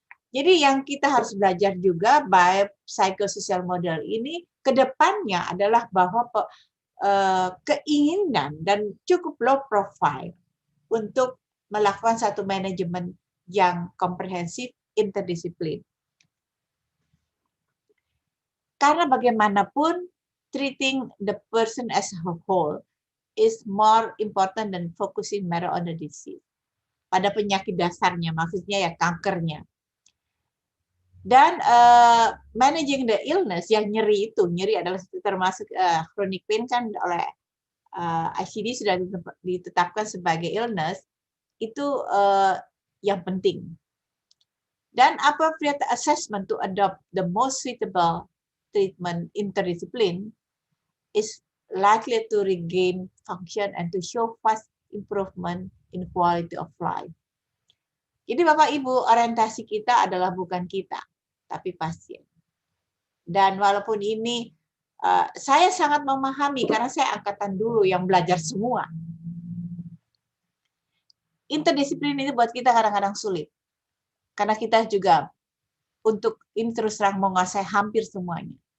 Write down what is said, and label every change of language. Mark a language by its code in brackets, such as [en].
[id] Jadi yang kita harus belajar juga biopsychosocial model ini ke depannya adalah bahwa keinginan dan cukup low profile untuk melakukan satu manajemen yang komprehensif interdisiplin. Karena bagaimanapun [en] treating the person as a whole is more important than focusing merely on the disease. [id] Pada penyakit dasarnya, maksudnya ya kankernya. Dan [en] managing the illness, [id] yang nyeri itu, nyeri adalah termasuk chronic pain kan oleh ICD sudah ditetapkan sebagai illness, itu yang penting. [en] Dan appropriate assessment to adopt the most suitable treatment interdiscipline is likely to regain function and to show fast improvement in quality of life. [id] Jadi Bapak Ibu, orientasi kita adalah bukan kita, tapi pasien. Dan walaupun ini saya sangat memahami karena saya angkatan dulu yang belajar semua. Interdisiplin ini buat kita kadang-kadang sulit. Karena kita juga untuk ini terus terang menguasai hampir semuanya.